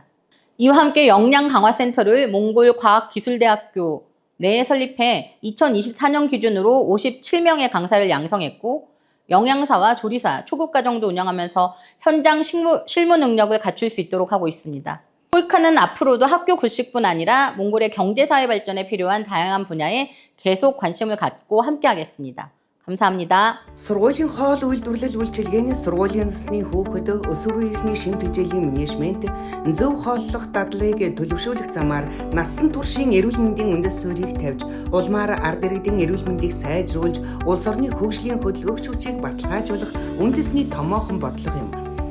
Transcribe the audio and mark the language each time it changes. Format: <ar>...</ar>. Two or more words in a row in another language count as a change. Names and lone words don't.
<ko>이와 함께 역량 강화센터를 몽골 과학기술대학교 내에 설립해 2024년 기준으로 57명의 강사를 양성했고 영양사와 조리사, 초급과정도 운영하면서 현장 실무 능력을 갖출 수 있도록 하고 있습니다. 코이카는 앞으로도 학교 급식뿐 아니라 몽골의 경제사회 발전에 필요한 다양한 분야에 계속 관심을 갖고 함께하겠습니다. 감사합니다.</ko> <mn>Сургуулийн хоол үйлдвэрлэл үйлчилгээний сургуулийн насны хүүхэд өсвөр үеийнхний шимт хичээлийн менежмент, зөв хооллох дадлыг төлөвшүүлэх замаар насан туршийн эрүүл мэндийн үндэс суурийг тавьж, улмаар ард иргэдийн эрүүл мэндийг сайжруулж, улс орны хөгжлийн хөдөлгөөгч хүчийг баталгаажуулах үндэсний томоохон бодлого юм.</mn>